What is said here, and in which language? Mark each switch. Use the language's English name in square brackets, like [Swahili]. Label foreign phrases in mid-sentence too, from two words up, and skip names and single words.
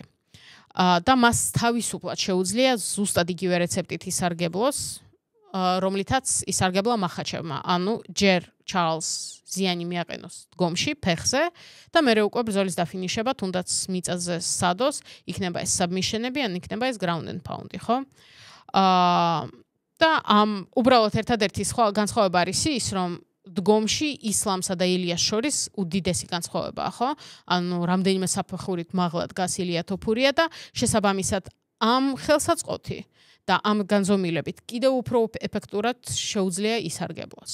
[Georgian] და მას თავისუფლად შეუძლია ზუსტად იგივე რეცეპტით ისარგებლოს, რომლითაც ისარგებლა მახაჩევმა. ანუ ჯერ ჩარლს ზიანი მიაყენოს დგომში, ფეხზე და მერე უკვე ბრძოლის დაფინიშება, თუნდაც მიწაზე სადოს, იქნება ეს საბმიშენები, ან იქნება ეს [English] ground and pound-ი, [Georgian] ხო? და უბრალოდ ერთადერთი განსხვავება არის ის, რომ დგომში ისლამსა და ილიას შორის უდიდესი განსხვავებაა, ხო? ანუ რამდენიმე საფეხურით მაღლა დგას ილია თოფურია და შესაბამისად ამ ხელსაწყოთი და ამ განზომილებით კიდევ უფრო ეფექტურად შეუძლია ისარგებლოს.